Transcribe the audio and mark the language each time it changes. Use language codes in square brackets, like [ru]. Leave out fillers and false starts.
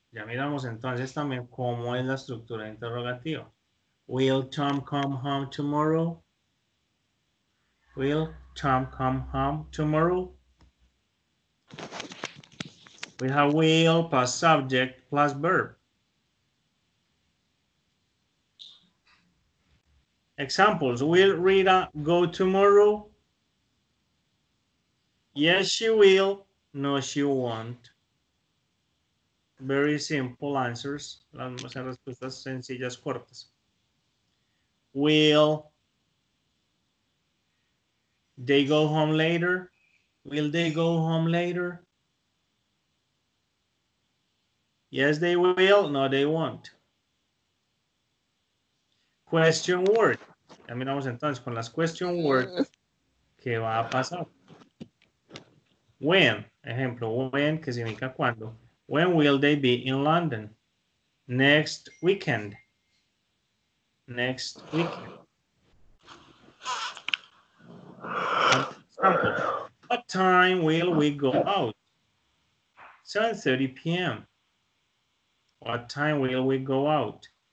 [es] Ya miramos entonces también cómo es la estructura interrogativa. [en] Will Tom come home tomorrow? Will Tom come home tomorrow? We have will plus subject plus verb. Examples. Will Rita go tomorrow? Yes, she will. No, she won't. Very simple answers. [es] Las respuestas sencillas, cortas. [en] Will they go home later? Will they go home later? Yes, they will. No, they won't. Question word. [es] Ya miramos entonces con las [en] question words [es] qué va a pasar. When, ejemplo, when, que significa cuándo. [en] When will they be in London? Next weekend. Next weekend. Example. What time will we go out? 7:30 p.m. What time will we go out?